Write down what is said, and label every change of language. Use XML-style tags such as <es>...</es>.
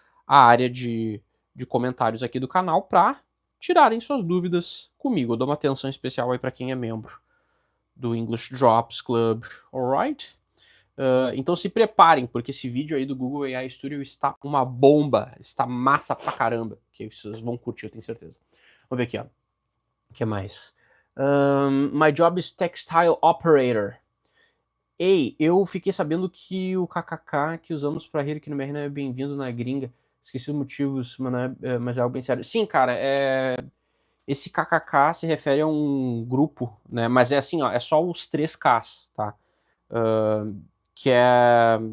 <pt>a área de comentários aqui do canal para tirarem suas dúvidas comigo. Eu dou uma atenção especial aí para quem é membro do English Drops Club, alright? Então se preparem, porque esse vídeo aí do Google AI Studio está uma bomba, está massa pra caramba, que vocês vão curtir, eu tenho certeza. Vamos ver aqui, ó. O que mais?</pt> <en>My job is textile operator.</en> <pt>Ei, eu fiquei sabendo que o kkk que usamos pra rir aqui no BR não é bem-vindo na gringa. Esqueci os motivos, mas é algo bem sério. Sim, cara, esse kkk se refere a um grupo, né? Mas é assim, ó, é só os 3Ks, tá? Que é...</pt>